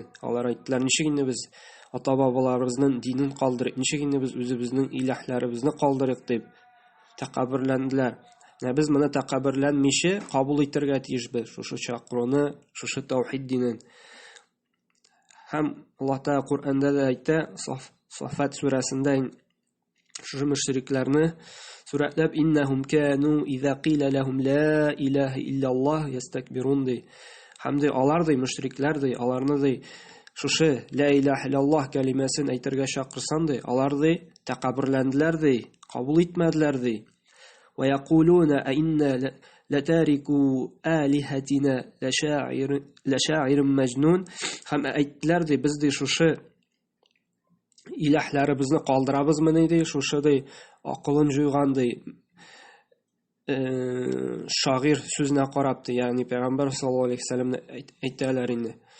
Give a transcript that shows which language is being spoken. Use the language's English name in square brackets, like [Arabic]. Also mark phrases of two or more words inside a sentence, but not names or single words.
[Tatar] Алар әйттеләр: "Ничек инде без ата-бабаларыбызның динен калдырыйк, ничек инде без үзебезнең илаһларыбызны калдырыйк" дип тәкаббүрләнделәр. Без моны тәкаббүрләнмичә кабул итәргә тиешбез шушы чакыруны, шушы таухид динен. Һәм Аллаһ Тәгалә Куръанда да әйтә, Саффат сүрәсендә шушы мөшрикләрне сүрәтләп: [Arabic] "إنهم كانوا إذا قيل لهم لا إله إلا الله يستكبرون" ди. [Tatar] Һәм ди алар ди мөшрикләр ди, аларны ди шушы [Arabic] لا إله إلا الله [Tatar] кәлимәсен әйтергә чакырсаң ди, алар ди тәкаббүрләнделәр ди, кабул итмәделәр ди. [Arabic] "ويقولون أئنا لتاركو آلهتنا لشاعر مجنون". [Tatar] Һәм әйттеләр ди, без ди шушы илаһларыбызны калдырабызмы ди, шушы ди акылын җуйган ди шагыйр сүзенә карап ди, ягъни Пәйгамбәр [Arabic] صلى الله عليه وسلم [Tatar] әйтәләр инде.